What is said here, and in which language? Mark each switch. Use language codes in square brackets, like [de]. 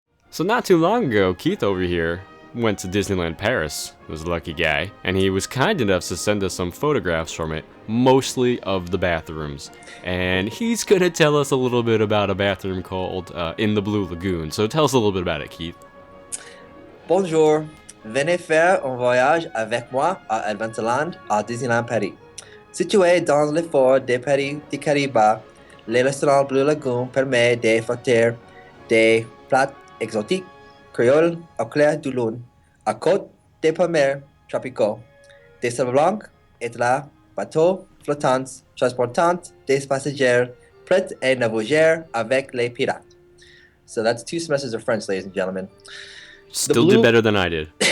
[en] So not too long ago, Keith over here went to Disneyland Paris. He was a lucky guy, and he was kind enough to send us some photographs from it, mostly of the bathrooms. And he's gonna tell us a little bit about a bathroom called in the Blue Lagoon. So tell us a little bit about it, Keith. [fr] Bonjour, venez faire un voyage avec moi à Adventureland à Disneyland Paris. Situé dans le fort des Caraïbes, le restaurant Blue Lagoon permet d'offrir des plats exotiques, créoles au clair de lune, à côte des palmiers tropicaux, des sables blancs et de la bateaux flottants transportant des passagers prêts à naviguer avec les pirates. [en] So that's 2 semesters of French, ladies and gentlemen. Still did better than I did.